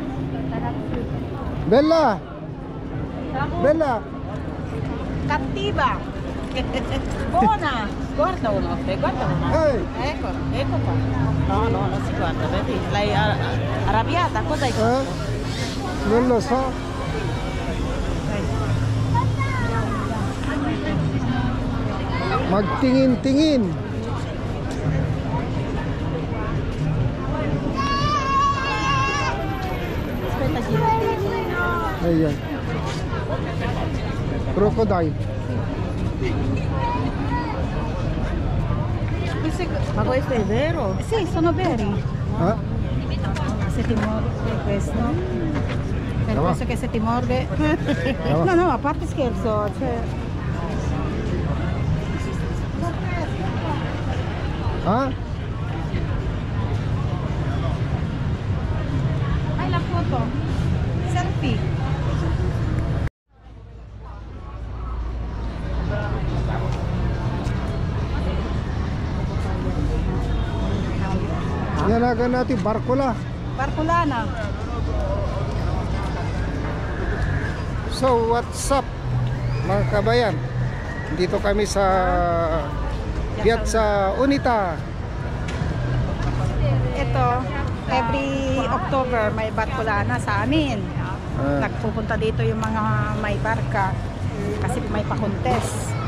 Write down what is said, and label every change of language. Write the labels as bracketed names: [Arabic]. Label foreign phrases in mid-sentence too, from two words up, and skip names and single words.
[Italian] Bella. Bella. Cattiva. Buona. Guarda uno, guarda uno. Ecco, ecco qua. No, no, non si guarda, vedi? L'hai arrabbiata, cosa hai fatto? Non lo so. Magtingin-tingin. Aspetta, gira. [Filipino] Ayan. Crocodile. [Italian] Ma questo è vero? Sì, sono veri. Ah? Se ti morde questo. Per Brava. questo che se ti morde. Brava. No, no, a parte scherzo, cioè. Ah? Hai la foto. Selfie. [Filipino] Yan agad natin, Barcola. Barcolana. [English] So, what's up [Filipino] mga kabayan? Dito kami sa Piazza Unita. Ito, every October may Barcolana sa amin. Nagpupunta dito yung mga may barka kasi may pa-contest.